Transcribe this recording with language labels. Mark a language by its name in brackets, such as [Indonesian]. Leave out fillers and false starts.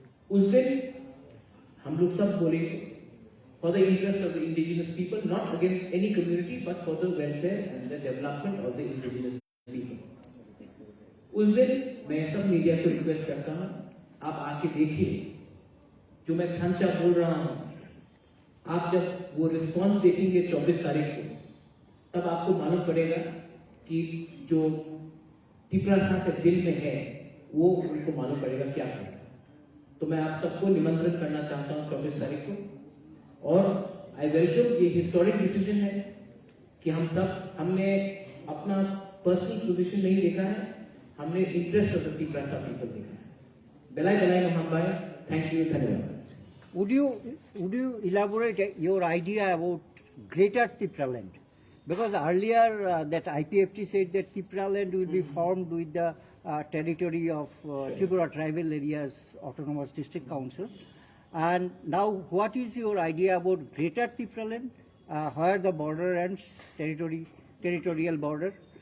[Hindi] उस दिन हम लोग सब बोलेंगे [English] for the interest of the indigenous people, not against any community, but for the welfare and the development of the indigenous people. [Hindi] उस दिन मैं सब मीडिया को रिक्वेस्ट करता हूँ, आप आके देखिए जो मैं खांचा बोल रहा हूँ। आप जब वो रिस्पॉन्स देखेंगे 24 तारीख को, तब आपको मालूम पड़ेगा कि जो टिपरा साथ दिल में है वो उनको मालूम पड़ेगा क्या है। तो मैं आप सबको निमंत्रण करना चाहता हूँ 24 तारीख को, और [English] I welcome [Hindi] ये हिस्टोरिक डिसीजन है कि हमने अपना पर्सनल पोजीशन नहीं देखा है, हमने [English] interest of the Tipra people [Hindi] देखा है। बेलाई हम बाय, थैंक यू, धन्यवाद। [English] Would you elaborate your idea about greater Tripura land? Because earlier that IPFT said that Tripura land will be formed with the territory of Tripura Tribal Areas Autonomous District Council. And now what is your idea about greater Tripura land, where the border ends, territorial border?